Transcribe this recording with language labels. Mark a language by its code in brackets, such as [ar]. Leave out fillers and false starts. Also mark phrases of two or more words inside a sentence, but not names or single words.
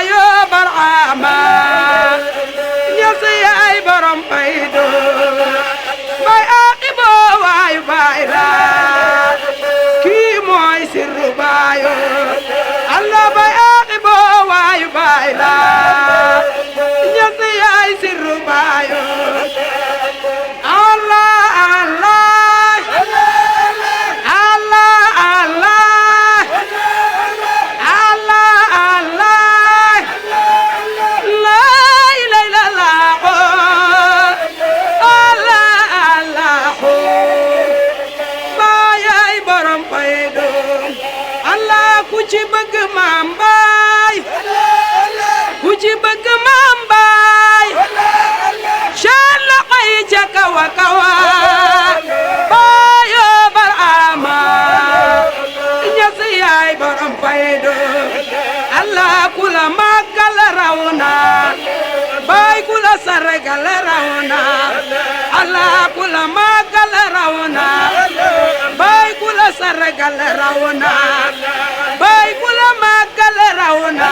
[wo] yoo barama ñas yaay borom fayda baay aqibo waay baay la kii mooy sirru baayo Allah bay aqibo waayu baay la ñas yaay sirru baayo [ar] الله الله الله الله الله الله لا إله إلا الله [wo] Allah Allah baay borom fayda Allah ku ci bëgg maam baay ku ci bëgg maam baay seen loxo yi ca kaw a kaw baayo barama ñas yaay borom fayda Allah ku la màggal raw na baay ku la sargal raw na Allah ku la màggal raw na baay ku la sargal raw na baay ku la màggal raw na